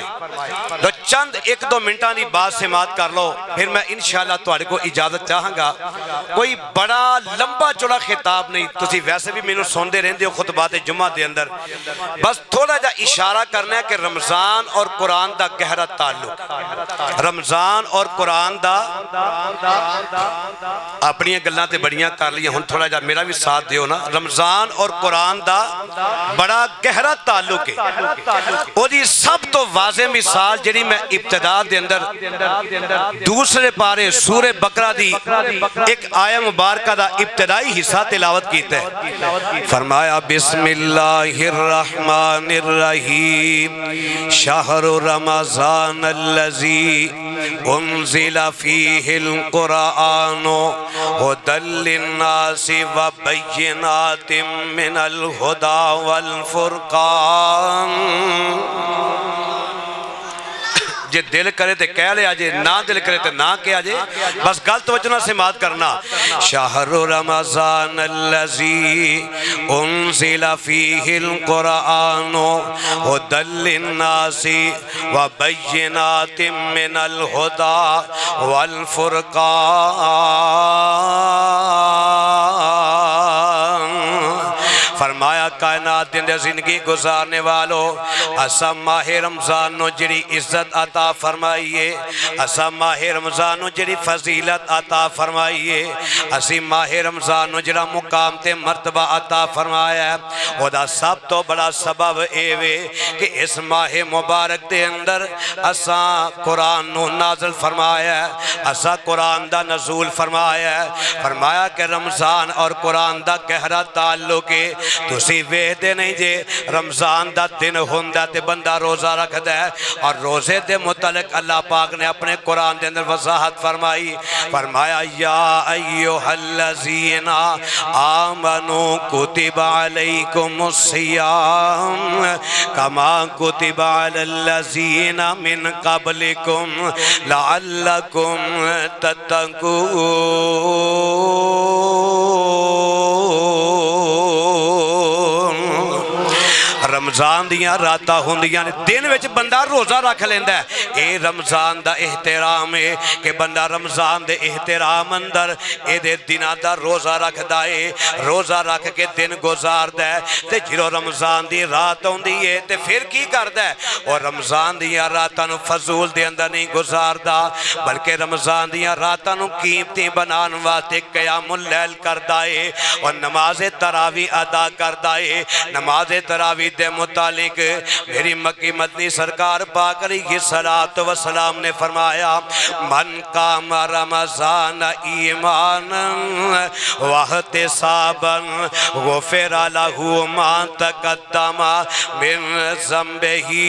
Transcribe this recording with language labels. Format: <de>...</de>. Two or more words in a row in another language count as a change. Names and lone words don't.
<pa>لو چند ایک دو منٹانی بات سماعت کر لو، پھر میں انشاءاللہ تواڈے کو اجازت چاہاں گا کوئی بڑا لمبا چوڑا خطاب نہیں تسی ویسے بھی مینوں سنتے رہندے ہو خطبات جمعہ دے اندر بس تھوڑا جا اشارہ کرنا ہے کہ رمضان اور قرآن دا گہرا تعلق رمضان اور قرآن دا اپنی گلاں تے بڑیاں کر لیا ہن تھوڑا جا میرا بھی ساتھ دیو نا رمضان اور قرآن دا بڑا گہرا تعلق ہے او دی سب تو واضح مثال جڑی میں ابتدا دے اندر دوسرے پارے سورہ بقرہ دی ایک آیہ مبارکہ دا ابتدائی حصہ تلاوت کیتا ہے فرمایا</pa> <ar>بسم اللہ الرحمن الرحیم شہر رمضان الذی انزل فیہ القرآن ہدی للناس وبینات من الہدی والفرقان</ar> <pa>جے دل کرے تے کہہ لے آجے نہ دل کرے تے نہ کہہ آجے بس گل توجہ نہ سماعت کرنا</pa> <ar>شہر رمضان الذی انزل فیہ القرآن ہدی للناس وبینات من الہدی والفرقان</ar> <pa>فرمایا کائنات دن زندگی گزارنے والو اسا ماہ رمضان نو جڑی عزت عطا فرمائیے اسا ماہ رمضان نو جڑی فضیلت عطا فرمائیے اسی ماہ رمضان نو جڑا مقام تے مرتبہ عطا فرمایا ہے او دا سب تو بڑا سبب ایوے کہ اس ماہ مبارک دے اندر اسا قرآن نو نازل فرمایا ہے اسا قرآن دا نزول فرمایا ہے فرمایا کہ رمضان اور قرآن دا گہرا تعلق ہے تسی ویدے نہیں جے رمضان دا دن ہوندہ تے بندہ روزہ رکھ دے اور روزے دے متعلق اللہ پاک نے اپنے قرآن دے اندر وضاحت فرمائی فرمایا</pa> <ar>یا ایوہ الذین آمنوا کتب علیکم الصیام کما کتب علی الذین من قبلکم لعلکم تتقون</ar> <pa>رمضان دیاں راتاں ہوندیاں دن وچ بندہ روزہ رکھ لیندہ ہے اے رمضان دا احترام ہے کہ بندہ رمضان دے احترام اندر اے دے دنہ دا روزہ رکھ دائے روزہ رکھ کے دن گزار دے تے جیرو رمضان دی رات ہوندی ہے تے پھر کی کر دے اور رمضان دیاں راتاں نو فضول دے اندر نہیں گزار دا بلکہ رمضان دیاں راتاں نو قیمتی بنان واسطے قیام اللیل کر دائے اور نماز تراویح ادا کر دائے نماز تراویح دے متعلق میری مکی مدنی سرکار پاک</pa> <ar>علیہ الصلوۃ والسلام</ar> <pa>نے فرمایا</pa> <ar>من قام رمضان ایمانا واحتسابا غفر له ما تقدم من ذنبہ</ar>